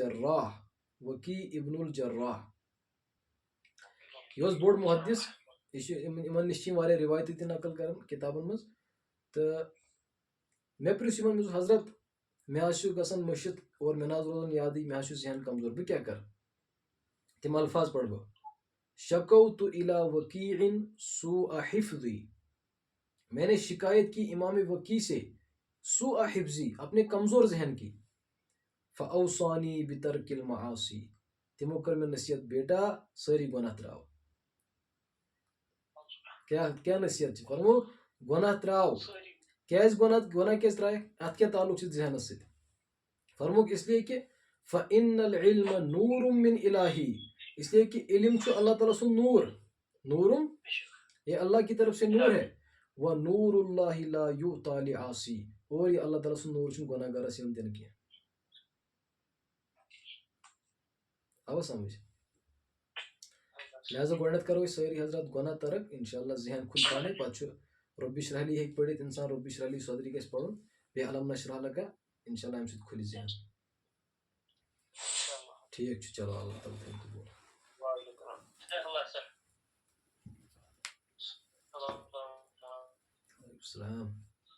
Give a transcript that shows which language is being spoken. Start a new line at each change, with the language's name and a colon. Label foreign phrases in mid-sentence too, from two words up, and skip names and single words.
Kashmiri: الجراح یہِ اوس بوٚڑ محدث یہِ چھُ یِمن نِش چھِ یِم واریاہ رِوایتہٕ تہِ نقل کران کِتابن منٛز تہٕ مےٚ پرٛژھ یِمن مےٚ دوٚپُس حضرت مےٚ حظ چھُ گژھان مٔشِد اور مےٚ نہ حظ روزان یادٕے مےٚ حظ چھُ ذہن کمزور بہٕ کیٛاہ کرٕ تِم الفاظ پرٕ بہٕ
Arabic: شکوت الی وکیع سوء حفظی
Urdu: میں نے شکایت کی امام وکی سے
Arabic: سوء حفظی
Urdu: اپنے کمزور ذہن کی
Arabic: فاوصانی بترک المعاصی
Kashmiri: تِمو کٔر مےٚ نصیحت بیٹا سٲری گۄناہ تراو کیٛاہ نصیحت چھِ فرمو گۄناہ تراو کیٛازِ گۄناہ کیٛازِ ترایکھ اتھ کیٛاہ تعلق چھُ ذہنس سۭتۍ فرموکھ
Urdu: اس لیے کہ
Arabic: فإن العلم نور من الہی
Urdu: اس لیے کہ
Kashmiri: علم چھُ اللہ تعالیٰ سُنٛد نورم
Urdu: یہ اللہ کی طرف سے نور ہے
Arabic: وہ نور اللہ لا یؤتی لعاصی
Kashmiri: اور یہ اللہ تعالیٰ سُنٛد نور چھُنہٕ گۄناہ گارس یِوان دِنہٕ کینٛہہ آوا سمجھ لہٰذا گۄڈنٮ۪تھ کرو أسۍ سٲری حضرات گۄناہ ترک
Arabic: انشاء اللہ
Kashmiri: ذہن کھُلہِ پانے پتہٕ چھُ
Arabic: رۄبِ اشرح لی
Kashmiri: ہیٚکہِ پٔرِتھ انسان
Arabic: رۄبِ اشرح لی صدری
Kashmiri: گژھِ پرُن بیٚیہِ علم
Arabic: نشرح لکا انشاء اللہ
Kashmiri: امہِ سۭتۍ کھُلہِ ذہن ٹھیٖک چھُ چلو اللہ تعالیٰ تھٲیِن قبوٗل
Arabic: وعلیکُم السلام